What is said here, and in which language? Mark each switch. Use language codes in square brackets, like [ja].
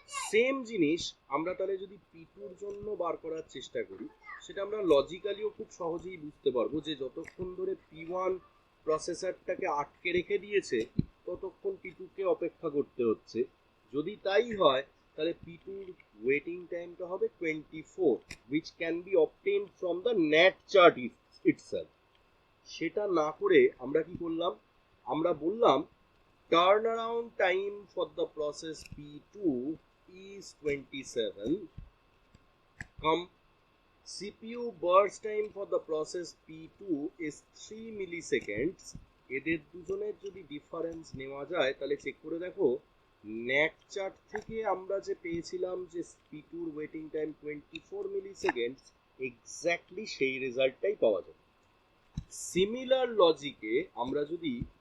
[bn] Same জিনিস আমরা তাহলে যদি P2-র জন্য বার করার চেষ্টা করি, সেটা আমরা লজিক্যালিও খুব সহজেই বুঝতে পারবো যে যতক্ষণ ধরে P1 প্রসেসরটাকে আটকে রেখে দিয়েছে ততক্ষণ P2-কে অপেক্ষা করতে হচ্ছে। যদি তাই হয় তাহলে P2-র ওয়েটিং টাইমটা হবে 24, [en] which can be obtained from the NAT chart itself। [bn] সেটা না করে আমরা কি করলাম? আমরা বললাম [en] Turn around time for the process P2 is 27, CPU burst time for the process P2 is 3 milliseconds। [bn] এদের দুজনের যদি ডিফারেন্স নেওয়া যায় তাহলে চেক করে দেখো ন্যাট চার্ট থেকে আমরা যে পেয়েছিলাম যে P2-র ওয়েটিং টাইম 24 milliseconds, এক্স্যাক্টলি সেই রেজাল্টটাই পাওয়া যাবে। সিমিলার লজিকে আমরা যদি